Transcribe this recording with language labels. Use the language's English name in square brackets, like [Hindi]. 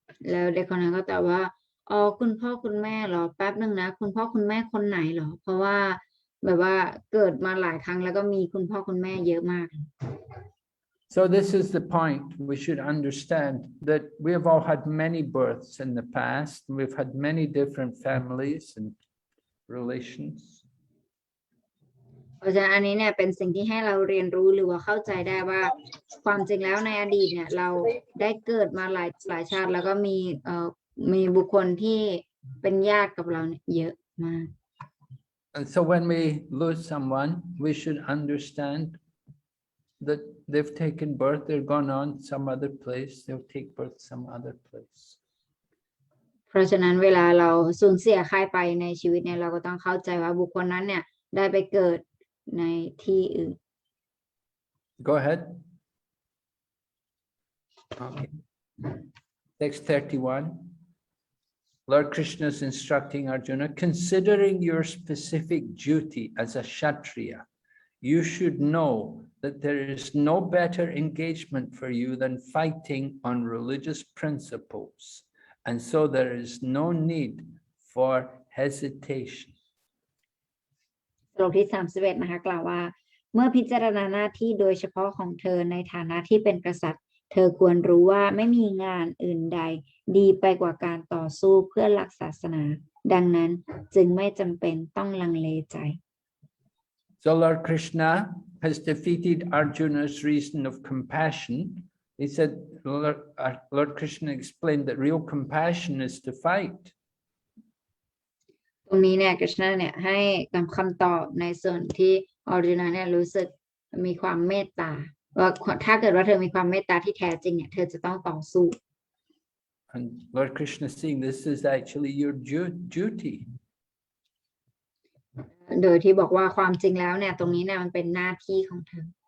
[Thai] แล้วเด็กคนนั้นก็ตอบว่าอ๋อคุณพ่อคุณแม่เหรอแป๊บนึงนะคุณพ่อคุณแม่คนไหนเหรอเพราะว่าแบบว่าเกิดมาหลายครั้งแล้วก็มีคุณพ่อคุณแม่เยอะมาก [English] So this is the point we should understand, that we have all had many births in the past. We've had many different families and relations. [Thai] เพราะฉะนั้นอันนี้เนี่ยเป็นสิ่งที่ให้เราเรียนรู้หรือว่าเข้าใจได้ว่าความจริงแล้วในอดีตเนี่ยเราได้เกิดมาหลายชาติแล้วก็มีบุคคลที่เป็นญาติกับเราเนี่ยเยอะมาก [English] And so when we lose someone, we should understand that they've taken birth, they're gone on some other place, they'll take birth some other place. [Thai] เพราะฉะนั้นเวลาเราสูญเสียใครไปในชีวิตเนี่ยเราก็ต้องเข้าใจว่าบุคคลนั้นเนี่ยได้ไปเกิดในที่อื่น [English] Go ahead. Okay. Text 31. Lord Krishna is instructing Arjuna, considering your specific duty as a Kshatriya, you should know that there is no better engagement for you than fighting on religious principles. And so there is no need for hesitation. [Thai] บทที่31นะคะกล่าวว่าเมื่อพิจารณาหน้าที่โดยเฉพาะของเธอในฐานะที่เป็นกษัตริย์เธอควรรู้ว่าไม่มีงานอื่นใดดีไปกว่าการต่อสู้เพื่อหลักศาสนาดังนั้นจึงไม่จำเป็นต้องลังเลใจ [English] So Lord Krishna has defeated Arjuna's reason of compassion. He said, Lord Krishna explained that real compassion is to fight. [Thai] ตรงนี้เนี่ยกฤษณะเนี่ยให้คำตอบในส่วนที่ออร์จูนาเนี่ยรู้สึกมีความเมตตาว่าถ้าเกิดว่าเธอมีความเมตตาที่แท้จริงเนี่ยเธอจะต้องต่อสู้ [English] And Lord Krishna is saying this is actually your duty. [Thai] โดยที่บอกว่าความจริงแล้วเนี่ยตรงนี้เนี่ยมันเป็นหน้าที่ของเธอ